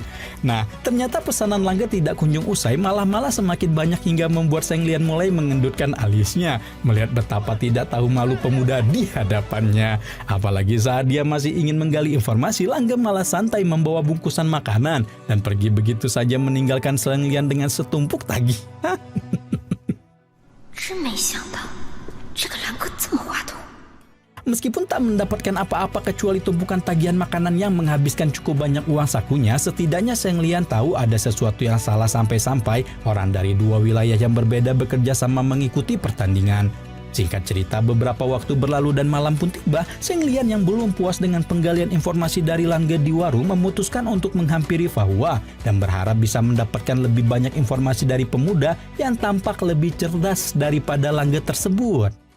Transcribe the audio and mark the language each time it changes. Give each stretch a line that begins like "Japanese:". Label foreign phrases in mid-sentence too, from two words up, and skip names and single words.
Indonesian: Nah, ternyata pesanan Langge tidak kunjung usai, malah semakin banyak hingga membuat Shen Liang mulai mengendutkan alisnya melihat betapa tidak tahu malu pemuda di hadapannya. Apalagi saat dia masih ingin menggali informasi, Langge malah santai membawa bungkusan makanan dan pergi begitu saja meninggalkan Shen Liang dengan setumpuk tagih.
Chinese: 真没想到，这个狼哥这么滑头。
Indonesian: Meskipun tak mendapatkan apa-apa kecuali tumpukan tagihan makanan yang menghabiskan cukup banyak uang sakunya, setidaknya Shen Liang tahu ada sesuatu yang salah sampai-sampai orang dari dua wilayah yang berbeda bekerja sama mengikuti pertandingan. Singkat cerita, beberapa waktu berlalu dan malam pun tiba, Shen Liang yang belum puas dengan penggalian informasi dari Langge di warung memutuskan untuk menghampiri Fahua dan berharap bisa mendapatkan lebih banyak informasi dari pemuda yang tampak lebih cerdas daripada Langge tersebut.